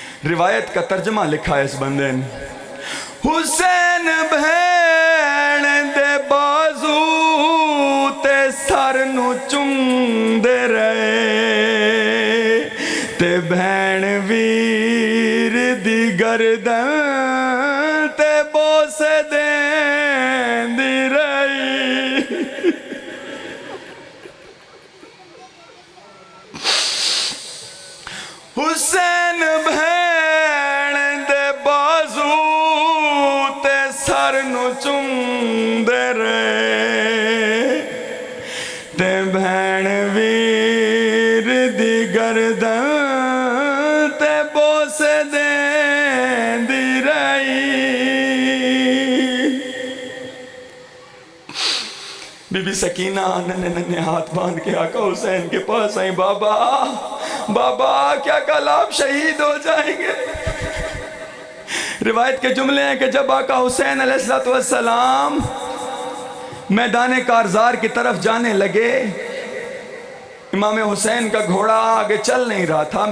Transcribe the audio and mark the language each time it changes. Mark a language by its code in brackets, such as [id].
[ur] روایت کا ترجمہ لکھا ہے اس بندے نے. [pa] حسین بھین دے بازو تے سر نو چم دے رہے تے بھین ویر دی گردن تے بوسے دین دی رہی. حسین بھین دے بازو تے سر نو چم دے رہے تے بھین ویر دی گردن تے بوسے دین دی رہی. [ur] بی بی سکینہ ننے ہاتھ باندھ کے آقا حسین کے پاس آئیں. بابا بابا کیا کل آپ شہید ہو جائیں گے؟ روایت کے جملے ہیں کہ جب آقا حسین علیہ السلام میدان کارزار کی طرف جانے لگے، امام حسین کا گھوڑا آگے چل نہیں رہا تھا.